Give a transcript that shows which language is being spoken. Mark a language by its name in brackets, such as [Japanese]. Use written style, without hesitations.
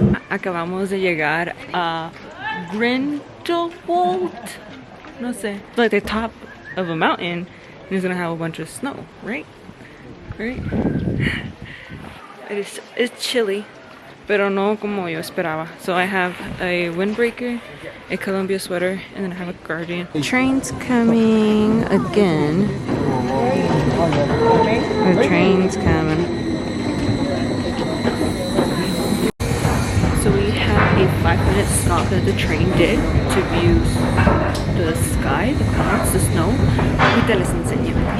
[Spanish] Acabamos de llegar a Grindelwald. No sé. [English] Like the top of a mountain, and it's gonna have a bunch of snow, right? Right? It's chilly, [Spanish] pero no como yo esperaba. [English] So I have a windbreaker, a Columbia sweater, and then I have a cardigan. Train's coming again. The train's coming. So we have a 5-minute stop that the train did to view the sky, the clouds, the snow. [Spanish] Ahorita les enseño.